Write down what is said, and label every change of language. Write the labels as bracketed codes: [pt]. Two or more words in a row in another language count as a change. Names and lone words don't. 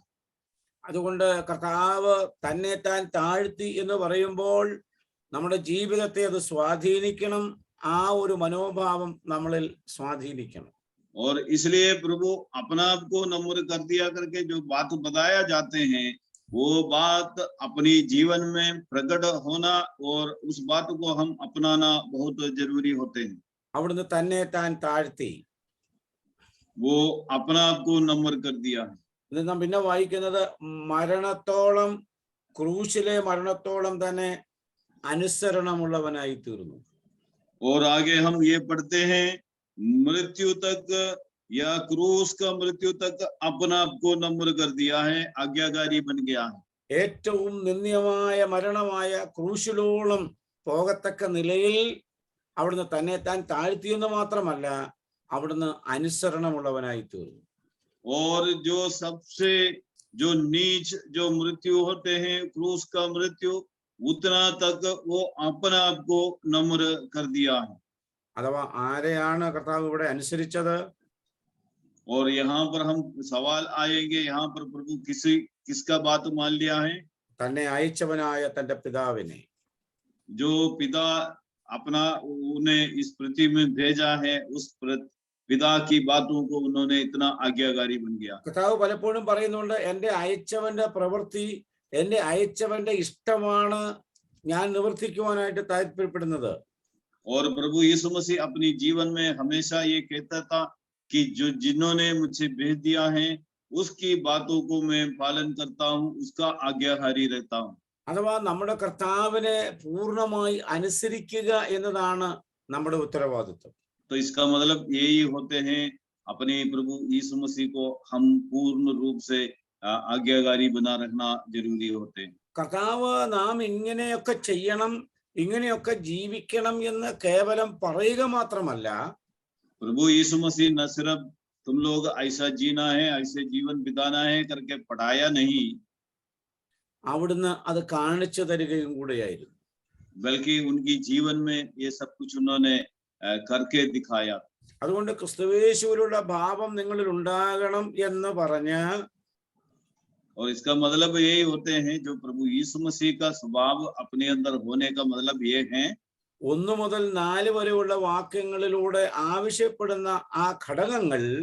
[ml] അതുകൊണ്ട് കർത്താവ് തന്നെ താൻ താഴ്ത്തി എന്ന് പറയുമ്പോൾ നമ്മുടെ ജീവിതത്തെ അത് സ്വാധീനിക്കണം. ആ ഒരു മനോഭാവം നമ്മളിൽ സ്വാധീനിക്കണം. [hi] और इसलिए प्रभु अपना आप को नम्र कर दिया करके जो बात बताया जाते हैं वो बात अपनी जीवन में प्रकट होना और उस बात को हम अपनाना बहुत जरूरी होते हैं। [ml] അവിടുന്ന് തന്നെ താൻ താഴ്ത്തി, [hi] वो अपना आप को नम्र कर दिया है। [ml] ഇത് നാം പിന്നെ വായിക്കുന്നത് മരണത്തോളം, ക്രൂശിലെ മരണത്തോളം തന്നെ അനുസരണമുള്ളവനായി തീർന്നു. [hi] और आगे हम ये पढ़ते हैं मृत्यु तक या क्रूस का मृत्यु तक अपना आप को नम्र कर दिया है, आज्ञाकारी बन गया है। [ml] ഏറ്റവും നിന്ദ്യമായ മരണമായ ക്രൂശിലോളം പോകത്തക്ക നിലയിൽ അവിടുന്ന് തന്നെ താൻ താഴ്ത്തിയെന്ന് മാത്രമല്ല, അവിടുന്ന് അനുസരണമുള്ളവനായി തീർന്നു. [hi] और जो सबसे जो नीच जो मृत्यु होते हैं क्रूस का मृत्यु, उतना तक वो अपना आप को नम्र कर दिया है। [ml] അഥവാ ആരെയാണ് കർത്താവ് ഇവിടെ അനുസരിച്ചത്? [hi] और यहाँ पर हम सवाल आएंगे, यहाँ पर प्रभु किसका बात मान लिया है? [ml] തന്നെ അയച്ചവനായ തന്റെ പിതാവിനെ. [hi] जो पिता अपना उन्हें इस पृथ्वी में भेजा है, उस पिता की बातों को उन्होंने इतना आज्ञाकारी बन गया। [ml] കർത്താവ് പലപ്പോഴും പറയുന്നുണ്ട്, എന്റെ അയച്ചവന്റെ പ്രവൃത്തി, എന്റെ അയച്ചവന്റെ ഇഷ്ടമാണ് ഞാൻ നിവർത്തിക്കുവാനായിട്ട് താല്പര്യപ്പെടുന്നത്. [hi] और प्रभु यीशु मसीह अपनी जीवन में हमेशा ये कहता था कि जो जिन्होंने मुझे भेज दिया है उसकी बातों को मैं पालन करता हूँ, उसका आज्ञाकारी रहता हूँ। [ml] അഥവാ നമ്മുടെ കർത്താവിനെ പൂർണ്ണമായി അനുസരിക്കുക എന്നതാണ് നമ്മുടെ ഉത്തരവാദിത്വം. [hi] तो इसका मतलब यही होते हैं अपने प्रभु यीशु मसीह को हम पूर्ण रूप से आज्ञाकारी बना रखना जरूरी होते हैं। [ml] കർത്താവ് നാം ഇങ്ങനെയൊക്കെ ചെയ്യണം, ഇങ്ങനെയൊക്കെ ജീവിക്കണം എന്ന് കേവലം പറയുക മാത്രമല്ല, [hi] प्रभु यीशु मसीह न सिर्फ तुम लोग ऐसा जीना है, ऐसे जीवन बिताना है करके पढ़ाया नहीं, [ml] അവിടുന്ന് അത് കാണിച്ചു തരികയും കൂടെയായിരുന്നു. [hi] बल्कि उनकी जीवन में ये सब कुछ उन्होंने करके दिखाया। [ml] അതുകൊണ്ട് ക്രിസ്തുയേശുവിലുള്ള ഭാവം നിങ്ങളിൽ ഉണ്ടാകണം എന്ന് പറഞ്ഞ്, [hi] और इसका मतलब यही होते हैं जो प्रभु यीशु मसीह का स्वभाव अपने अंदर होने का मतलब ये है। [ml] 1 മുതൽ 4 വരെയുള്ള വാക്യങ്ങളിലൂടെ ആവശ്യപ്പെടുന്ന ആ ഘടകങ്ങൾ,